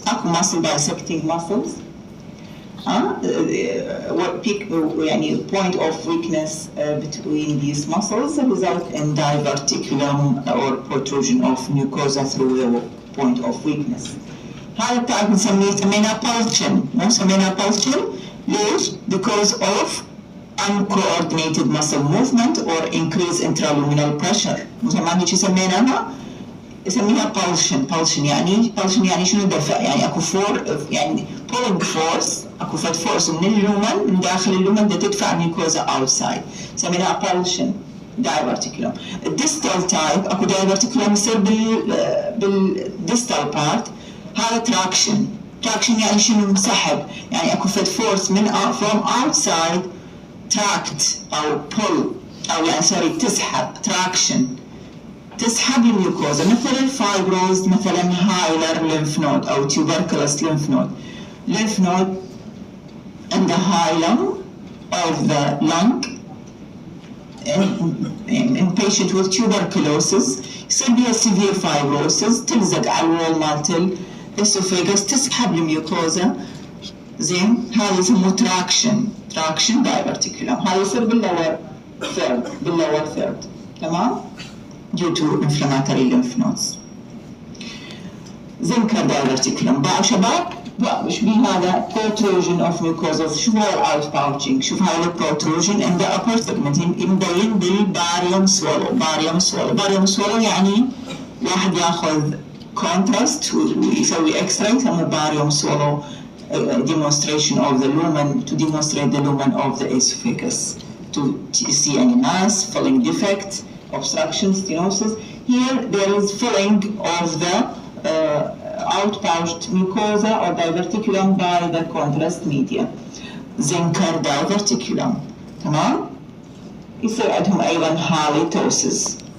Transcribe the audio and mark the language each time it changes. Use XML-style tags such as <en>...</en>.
<en>اكو muscle dissecting muscles. يعني point of weakness between these muscles result in diverticulum or protrusion of mucosa through the point of weakness.</en> <ar>هذا التعب سميناه pulsion. مو سميناه</ar> <en>pulsion</en> <ar>ليش؟</ar> <en>Because of uncoordinated muscle movement or increased intraluminal pressure.</en> <ar>مو زمان هيك سميناها؟ يسميها pulsion يعني شنو دفع؟ يعني اكو يعني</ar> <en>pulling force،</en> <ar>اكو فد force من اللومن، من داخل اللومن دا تدفع الميكوزا outside. سميناها pulsion diverticulum. الديستال تايب اكو diverticulum يصير بالديستال بارت، هذا traction يعني شنو؟ سحب، يعني اكو فد force من</ar> <en>from outside tract</en> <ar>او pull او يعني سوري تسحب traction، تسحب الميوكوزا مثل الفايبروز، مثلا هايلر lymph node أو tuberculous lymph node.</ar> <en>Lymph node in the hilum of the lung in patient with tuberculosis</en> <ar>يصير بها</ar> <en>severe fibrosis،</en> <ar>تلزق على الوول مالت الاسوفيجاس، تسحب الميوكوزا. زين، هذا يسموه traction diverticulum. هذا يصير بالlower third. تمام؟</ar> <en>due to inflammatory lymph nodes. Zinker diverticulum.</en> <ar>بقى شباب بقى وش بيه هذا</ar> <en>protrusion of mucosa.</en> <ar>شوف هاي</ar> <en>outpouching، شوف هاي protrusion in the upper segment</en> <ar>مبين بالباريوم</ar> <en>swallow</en> <ar>يعني واحد ياخذ</ar> <en>contrast</en> <ar>ويسوي</ar> <en>x-ray</en> <ar>يسموه</ar> <en>barium swallow demonstration of the lumen to demonstrate the lumen of the esophagus to see any mass, filling defect, obstruction, stenosis. Here there is filling of the outpouched mucosa or diverticulum by the contrast media. Zinker diverticulum.</en> <ar>تمام؟ يصير عندهم أيضا halitosis.</ar>